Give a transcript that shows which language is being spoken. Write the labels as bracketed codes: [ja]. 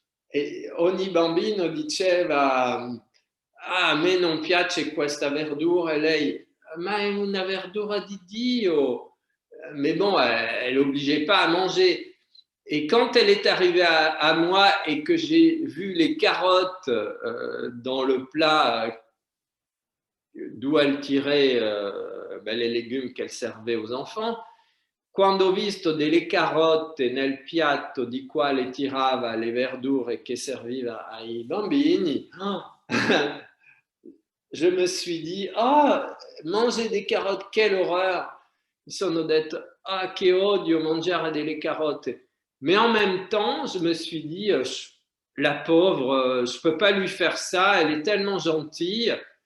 [it] E ogni bambino diceva, ah, a me non piace questa verdura, e lei, ma è una verdura di Dio. [fr] Mais bon, elle n'obligeait pas à manger. Et quand elle est arrivée à moi et que j'ai vu les carottes dans le plat d'où elle tirait les légumes qu'elle servait aux enfants, [it] quando ho visto delle carotte nel piatto di quale tirava le verdure che serviva ai bambini, [fr] je me suis dit, ah, manger des carottes, quelle horreur! [it] Mi sono detto, ah, che odio mangiare delle carotte. [fr] Mais en même temps, je me suis dit, la pauvre, je ne peux pas lui faire ça, elle est tellement gentille.